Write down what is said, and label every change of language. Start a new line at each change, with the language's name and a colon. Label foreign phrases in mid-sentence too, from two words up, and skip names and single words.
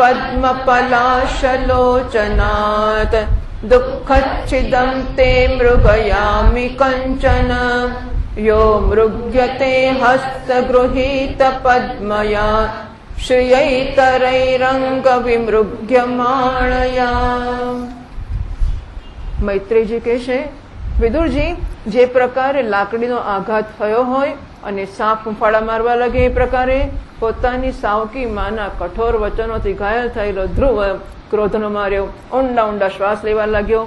Sanskrit: पद्मपलाशलोचनात् दुःखच्छिदं ते मृगयामि कञ्चन यो मृग्यते हस्तगृहीतपद्मया श्रियैतरैरङ्गविमृग्यमाणया।
Gujarati: મૈત્રેયજી કહેશે, વિદુરજી, જે પ્રકારે લાકડીનો આઘાત થયો હોય અને સાપ ફૂંફાડા મારવા લાગે એ પ્રકારે પોતાની સાવકી માના કઠોર વચનોથી ઘાયલ થયેલો ધ્રુવ ક્રોધનો માર્યો, ઊંડા ઊંડા શ્વાસ લેવા લાગ્યો.